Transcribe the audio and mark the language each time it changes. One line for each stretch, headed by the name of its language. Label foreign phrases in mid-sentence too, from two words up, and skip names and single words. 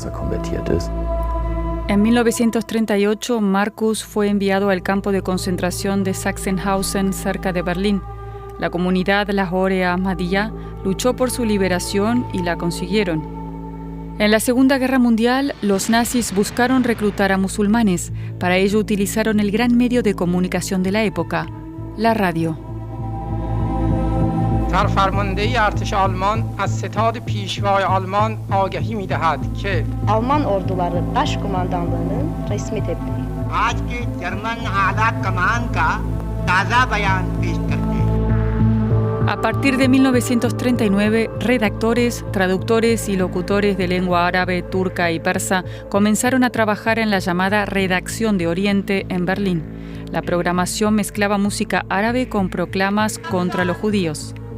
Spanish: En 1938, Marcus fue enviado al campo de concentración de Sachsenhausen, cerca de Berlín. La comunidad Lahore Ahmadiyya luchó por su liberación y la consiguieron. En la Segunda Guerra Mundial, los nazis buscaron reclutar a musulmanes. Para ello utilizaron el gran medio de comunicación de la época, la radio.
Persian: سرفرمانده ارتش آلمان از ستاد پیشوای آلمان آگهی می‌دهد که
Turkish: Alman orduları başkumandanlığının resmi tebliği.
Hindi: आज के जर्मन आला कमान का ताज़ा बयान पेश करते हैं.
Spanish: A partir de 1939, redactores, traductores y locutores de lengua árabe, turca y persa comenzaron a trabajar en la llamada Redacción de Oriente en Berlín. La programación mezclaba música árabe con proclamas contra los judíos.